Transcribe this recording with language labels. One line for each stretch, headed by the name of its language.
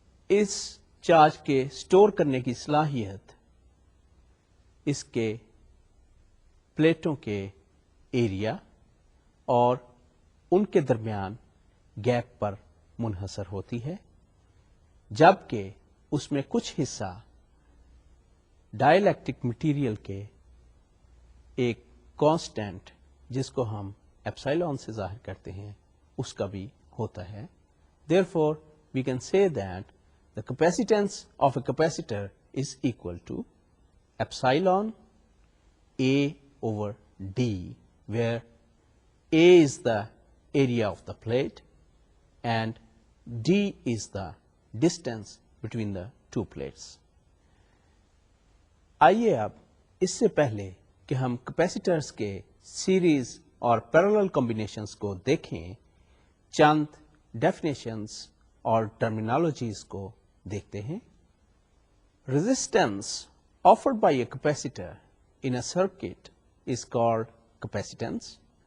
Urdu: اس charge کے store کرنے کی صلاحیت اس کے پلیٹوں کے ایریا اور ان کے درمیان گیپ پر منحصر ہوتی ہے، جبکہ اس میں کچھ حصہ ڈائی الیکٹرک مٹیریل کے ایک کانسٹینٹ جس کو ہم ایپسائلون سے ظاہر کرتے ہیں اس کا بھی ہوتا ہے.
English: Therefore, we can say that the capacitance of a capacitor is equal to epsilon A over D, where A is the area of the plate and D is the distance between the two plates.
Urdu: آئیے اب اس سے پہلے کہ ہم کیپیسیٹرز کے series اور parallel combinations کو دیکھیں چند ڈیفینیشنز اور ٹرمینالوجیز کو دیکھتے ہیں.
English: Resistance offered by a capacitor in a circuit is called capacitance.